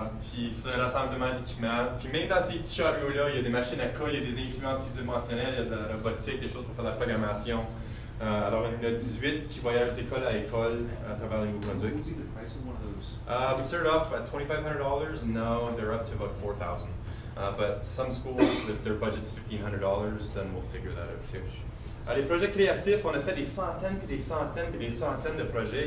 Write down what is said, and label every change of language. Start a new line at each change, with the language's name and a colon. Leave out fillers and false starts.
French: Puis c'est un rassemblement d'équipements. Puis même dans ces petits chariots-là, il y a des machines à colle, il y a des imprimantes tridimensionnelles, il y a de la robotique, des choses pour faire de la programmation. Alors on a 18 qui voyagent d'école à école à travers le Nouveau-Brunswick.
English: What would be the price of one of those? We started off at $2,500, and now they're up to about $4,000. But some schools, if their budget's $1,500, then we'll figure that out too.
French: Les projets créatifs, on a fait des centaines, puis des centaines, puis des centaines de projets.